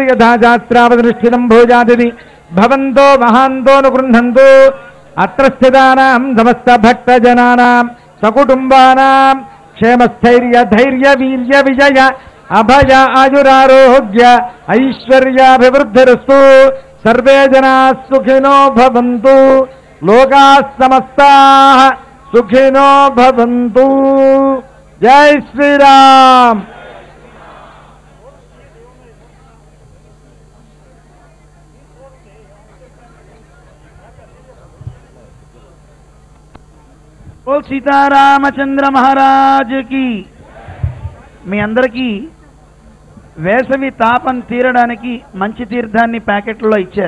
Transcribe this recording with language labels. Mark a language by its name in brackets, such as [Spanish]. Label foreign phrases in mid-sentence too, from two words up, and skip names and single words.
[Sanskrit] यथा शास्त्रावधिष्ठितं भोजादिति भवन्तो महान्तो न गृह्णन्तु अत्र स्थितानां समस्त भक्तजनानां सकुटुम्बानां क्षेमस्थैर्य धैर्य वीर्य विजय अभय आयुरारोग्य ऐश्वर्याभिवृद्धिरस्तु सर्वे जनाः सुखिनो भवन्तु लोकाः समस्ताः सुखिनो भवन्तु जय श्री राम। [Hindi] बोल सीतारामचंद्र महाराज की। [Telugu] మీ అందరికీ వేసవి తాపం తీరడానికి మంచి తీర్థాన్ని ప్యాకెట్లో ఇచ్చారు.